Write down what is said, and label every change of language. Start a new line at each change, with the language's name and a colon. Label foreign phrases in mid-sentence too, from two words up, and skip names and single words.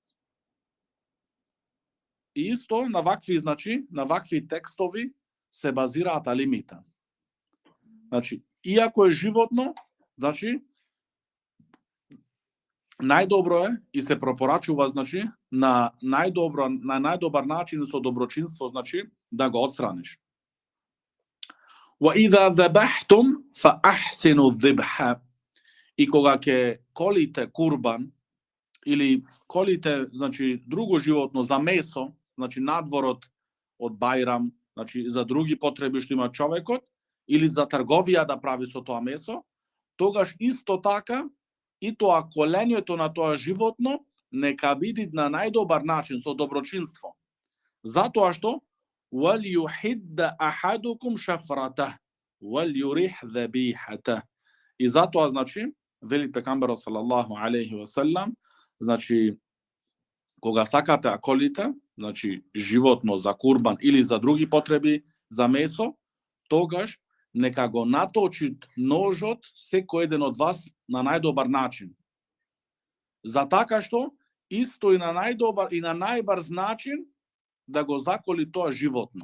Macedonian: И исто на вакви, значи, на вакви текстови се базираат алимите. Значи, иако е животно, значи, најдобро е и се препорачува, значи, на најдобар начин со доброчинство, значи, да го отстраниш.
Arabic: وَإِذَا ذَبَحْتُمْ فَأَحْسِنُوا الذِّبْحَ.
Macedonian: И кога ќе колите курбан или колите, значи, друго животно за месо, значи надворот од бајрам, значи за други потреби што има човекот, или за трговија да прави со тоа месо, тогаш исто така и тоа колењето на тоа животно нека биде на најдобар начин, со доброчинство. Затоа што
Arabic: وَلْيُحِدَّ أَحَدُكُمْ شَفْرَتَهُ وَلْيُرِحْ ذَبِيحَتَهُ.
Macedonian: И затоа, значи, вели пекамберот
Arabic: صلى الله عليه وسلم,
Macedonian: значи, кога сакате да колите, значи животно за курбан или за други потреби за месо, тогаш нека го наточит ножот секој еден од вас на најдобар начин. За така што исто и на најдобар и на најбрз начин да го заколи тоа животно.